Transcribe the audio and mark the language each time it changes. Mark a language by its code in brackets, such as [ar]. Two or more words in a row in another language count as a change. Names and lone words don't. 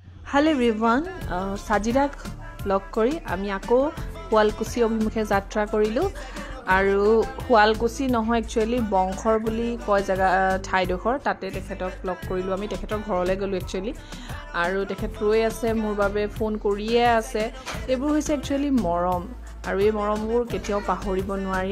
[en] Hello everyone, [as] ছাজিদাক লগ কৰি আমি আকৌ Hualkusi অভিমুখে যাত্ৰা কৰিলো আৰু Hualkusi নহয় actually বংখৰ বুলি কয় জাগা ঠাইডোখৰ তাতে তেখেতক লগ কৰিলো আমি তেখেতৰ ঘৰলৈ গলো actually আৰু তেখেত ৰৈ আছে মোৰ বাবে ফোন কৰিয়ে আছে এইবোৰ হৈছে actually মৰম আৰু এই মৰমবোৰ কেতিয়াও পাহৰিব নোৱাৰি